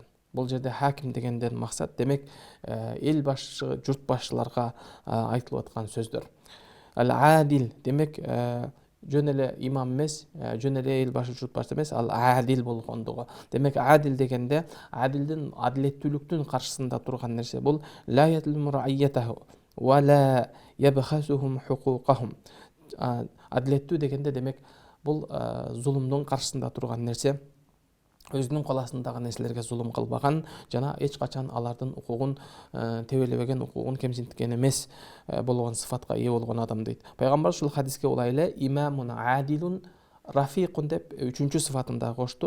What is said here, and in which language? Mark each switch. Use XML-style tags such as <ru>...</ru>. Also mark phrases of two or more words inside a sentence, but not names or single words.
<ky>Бул жерде хаким дегенден максат демек эл башы, журт башчыларга айтылып аткан сөздөр. Ал-адил демек жөн эле имам эмес, жөн эле эл башы, журт башы эмес, ал адил болгондугу. Демек адил дегенде адилдин, адилеттүүлүктүн каршысында турган нерсе бул</ky> <ar>لا يظلم رعيته ولا يبخسهم حقوقهم.</ar> <ky>Адилеттүү дегенде демек бул зулумдун каршысында турган нерсе, өзүнүн кол астындагы нерселерге зулум кылбаган жана эч качан алардын укугун тебелебеген, укугун кемсинткен эмес болгон сыфатка ээ болгон адам дейт. Пайгамбар ушул хадиске улай эле</ky> <ar>إمام عادل رفيق</ar> <ky>деп үчүнчү сыфатын да кошту.</ky>